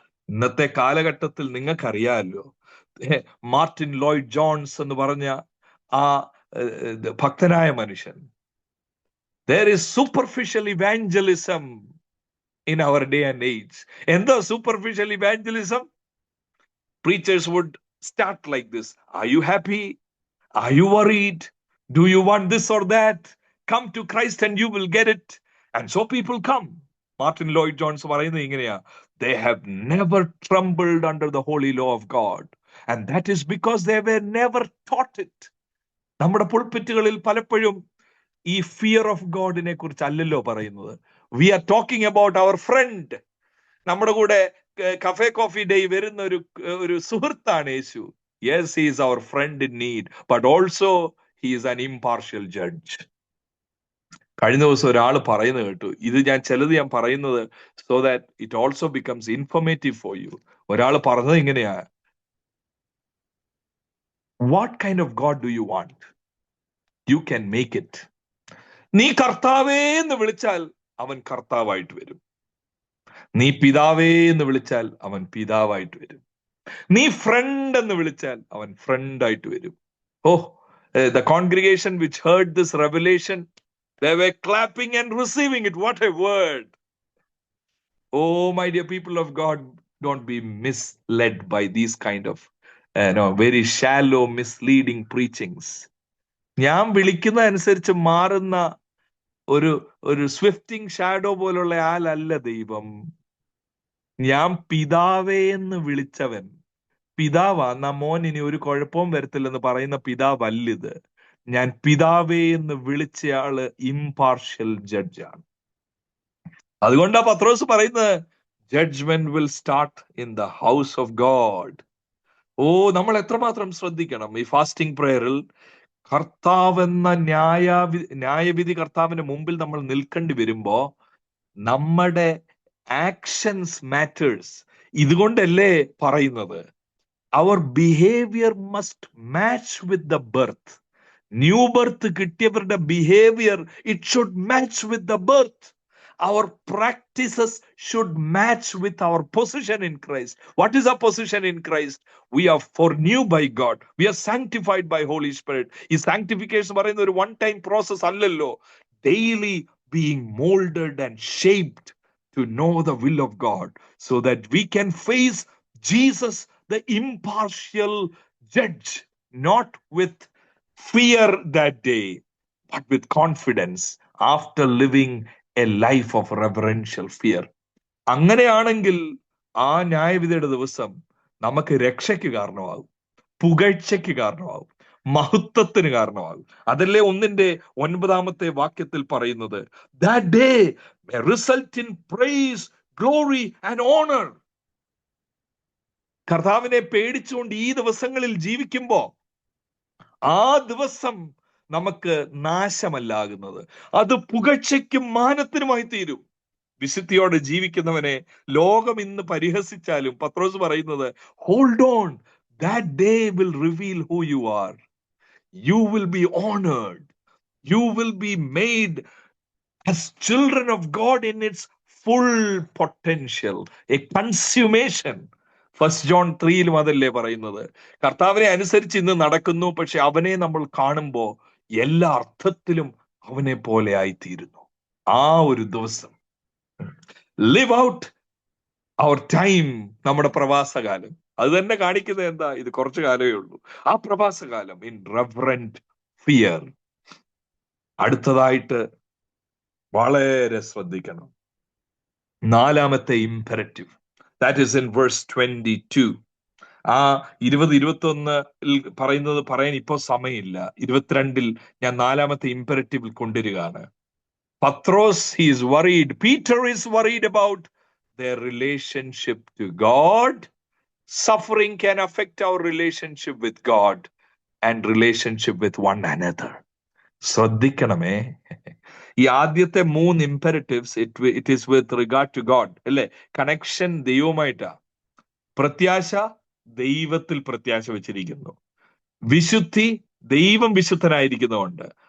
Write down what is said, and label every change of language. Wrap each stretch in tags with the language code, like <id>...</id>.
<ml>ഇന്നത്തെ കാലഘട്ടത്തിൽ നിങ്ങൾക്കറിയാമല്ലോ, മാർട്ടിൻ ലോയ്ഡ് ജോൺസ് എന്ന് പറഞ്ഞ ആ ഭക്തനായ മനുഷ്യൻ,</ml> <en>there is superficial evangelism in our day and age.</en> <ml>എന്താ</ml> <en>superficial evangelism? Preachers would start like this: are you happy? Are you worried? Do you want this or that? Come to Christ and you will get it. And so people come. Martin Lloyd Jones</en> <ml>പറയുന്നത് ഇങ്ങനെയാ:</ml> <en>they have never trembled under the holy law of God, and that is because they were never taught it.</en> <ml>നമ്മുടെ പുൾപിറ്റുകളിൽ പലപ്പോഴും ഈ fear of ഗോഡിനെ കുറിച്ച് അല്ലല്ലോ പറയുന്നത്.</ml> <en>We are talking about our friend.</en> <ml>നമ്മുടെ കൂടെ കഫേ കോഫി ഡേ വരുന്ന ഒരു സുഹൃത്താണ് യേശു.</ml> <en>Yes, he is our friend in need, but also he is an impartial judge.</en> <ml>കഴിഞ്ഞ ദിവസം ഒരാൾ പറയുന്നത് കേട്ടു, ഇത് ചിലത് ഞാൻ പറയുന്നത്</ml> <en>So that it also becomes informative for you.</en> <ml>ഒരാൾ പറഞ്ഞത് ഇങ്ങനെയാ:</ml> <en>what kind of God do you want? You can make it.</en> <ml>നീ കർത്താവേ എന്ന് വിളിച്ചാൽ അവൻ കർത്താവായിട്ട് വരും. നീ പിതാവേ എന്ന് വിളിച്ചാൽ അവൻ പിതാവായിട്ട് വരും. നീ ഫ്രണ്ട് എന്ന് വിളിച്ചാൽ അവൻ ഫ്രണ്ട് ആയിട്ട് വരും.</ml> <en>The congregation which heard this revelation, they were clapping and receiving it. What a word. Oh, my dear people of God, don't be misled by these kind of very shallow, misleading preachings.</en> <ml>ഞാൻ വിളിക്കുന്ന അനുസരിച്ച് മാറുന്ന ഒരു സ്വിഫ്റ്റിംഗ് shadow പോലുള്ള ആളല്ല ദൈവം. ഞാൻ പിതാവേ എന്ന് വിളിച്ചവൻ പിതാവാ. മോൻ ഇനി ഒരു കുഴപ്പവും വരത്തില്ലെന്ന് പറയുന്ന പിതാവല്ലിത്. ഞാൻ പിതാവേ എന്ന് വിളിച്ചയാള് ഇംപാർഷ്യൽ ജഡ്ജാണ്. അതുകൊണ്ടാ പത്രോസ് പറയുന്നത്,</ml> <en>Judgement will start in the house of God.</en> <ml>നമ്മൾ എത്രമാത്രം ശ്രദ്ധിക്കണം ഈ ഫാസ്റ്റിംഗ് പ്രയറിൽ. കർത്താവെന്ന ന്യായവിധി കർത്താവിന്റെ മുമ്പിൽ നമ്മൾ നിൽക്കേണ്ടി വരുമ്പോ നമ്മുടെ</ml> <en>Actions matters.</en> <ml>ഇതുകൊണ്ടല്ലേ പറയുന്നത്</ml> <en>അവർ behaviour must match with the birth. New birth</en> <ml>കിട്ടിയവരുടെ</ml> <en>Behaviour it should match with the birth. Our practices should match with our position in Christ. What is our position in Christ? We are foreknew by God. We are sanctified by Holy Spirit.</en> <ml>ഈ sanctification പറയുന്ന ഒരു</ml> <en>one time process</en> <ml>അല്ലല്ലോ.</ml> <en>Daily being molded and shaped to know the will of God so that we can face Jesus, the impartial judge, not with fear that day, but with confidence after living a life of reverential fear.</en> <ml>അങ്ങനെയാണെങ്കിൽ ആ ന്യായവിധിയുടെ ദിവസം നമുക്ക് രക്ഷയ്ക്ക് കാരണമാകും, പുകഴ്ചയ്ക്ക് കാരണമാകും, മഹത്വത്തിന് കാരണമാകും. അതല്ലേ 1:9 വാക്യത്തിൽ പറയുന്നത്,</ml> <en>that day may result in praise, glory and honor.</en> <ml>കർത്താവിനെ പേടിച്ചുകൊണ്ട് ഈ ദിവസങ്ങളിൽ ജീവിക്കുമ്പോ ആ ദിവസം നമുക്ക് നാശമല്ലാകുന്നത്, അത് പുകഴ്ചയ്ക്കും മാനത്തിനുമായി തീരും. വിശുദ്ധിയോടെ ജീവിക്കുന്നവനെ ലോകം ഇന്ന് പരിഹസിച്ചാലും പത്രോസ് പറയുന്നത്,</ml> <en>Hold on, that day will reveal who you are. You will be honoured, you will be made as children of God in its full potential, a consummation.</en> <ml>First John 3 അതല്ലേ പറയുന്നത്, കർത്താവിനെ അനുസരിച്ച് ഇന്ന് നടക്കുന്നു, പക്ഷെ അവനെ നമ്മൾ കാണുമ്പോ എല്ലാ അർത്ഥത്തിലും അവനെ പോലെ ആയിത്തീരുന്നു. ആ ഒരു ദിവസം</ml> <en>live out our time,</en> <ml>നമ്മുടെ പ്രവാസകാലം. അത് തന്നെ കാണിക്കുന്നത് എന്താ, ഇത് കുറച്ചു കാലമേ ഉള്ളൂ. ആ പ്രവാസകാലം in reverent fear. അടുത്തതായിട്ട് വളരെ ശ്രദ്ധിക്കണം, 4ാമത്തെ imperative,</ml> <en>That is in verse 22.</en> <ml>ആ 20-21 പറയുന്നത് പറയാൻ ഇപ്പോ സമയമില്ല. 22 ഞാൻ 4ാമത്തെ ഇംപെരറ്റീവിൽ കൊണ്ടുവരികയാണ്.</ml> <en>Pathros he is worried, Peter is worried about their relationship to God. Suffering can affect our relationship with God and relationship with one another.</en> <ml>ശ്രദ്ധിക്കണമേ, ഈ ആദ്യത്തെ 3 ഇംപെരറ്റീവ്സ്</ml> <en>it is with regard to God</en> <ml>അല്ലേ, കണക്ഷൻ ദൈവവുമായിട്ടാ. പ്രത്യാശ, ദൈവത്തിൽ പ്രത്യാശ വെച്ചിരിക്കുന്നു. വിശുദ്ധി, ദൈവം വിശുദ്ധനായിരിക്കുന്നതുകൊണ്ട്.</ml>